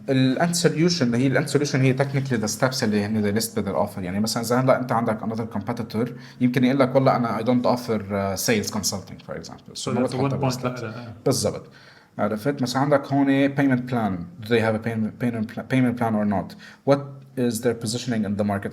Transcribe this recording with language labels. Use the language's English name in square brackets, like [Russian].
[English] end solution [Arabic] هي [English] technically the steps [Arabic] اللي هن [English] they list their offer. [Arabic] يعني مثلا زي هلا أنت عندك [English] another competitor [Arabic] يمكن يقول لك والله أنا [English] I don't offer sales consulting for example. So that's one point. [Arabic] بالضبط. عرفت مثلا عندك هون payment plan. [English] Do they have a payment plan or not? What is their positioning in the market?